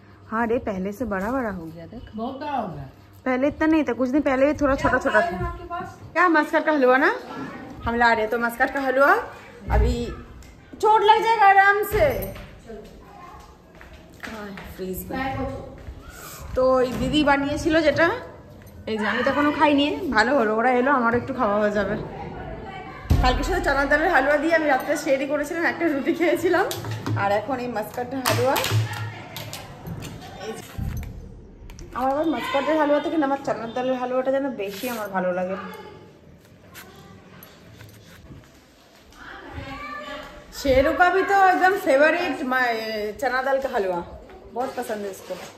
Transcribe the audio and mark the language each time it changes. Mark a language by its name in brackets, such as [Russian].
[Hindi] हाँ रे, पहले से बड़ा हो गया। देख बहुत बड़ा हो गया, पहले इतना नहीं था, कुछ दिन पहले भी थोड़ा छोटा था। क्या मस्कट का हलवा ना हम ला रहे, तो मस्कट का हलवा अभी चोट लग जाएगा आराम से। [Bangla] फ्रीज তো এই দিদি বানিয়েছিল যেটা, এই যে আমি তো এখনো খাইনি। ভালো হলো, ওরা এলো, আমারও একটু খাওয়া হয়ে যাবে। কালকে শুধু চানার ডালের হালুয়া দিয়ে আমি রাত্রে শেয়ারই করেছিলাম, একটা রুটি খেয়েছিলাম। আর এখন এই মাস্কাটের হালুয়া। আমার আবার মাস্কাটের হালুয়া থেকে না আমার চানার ডালের হালুয়াটা যেন বেশি আমার ভালো লাগে। [Hindi] शेरू का भी तो एकदम फेवरेट चना दाल का हलवा, बहुत पसंद है इसको।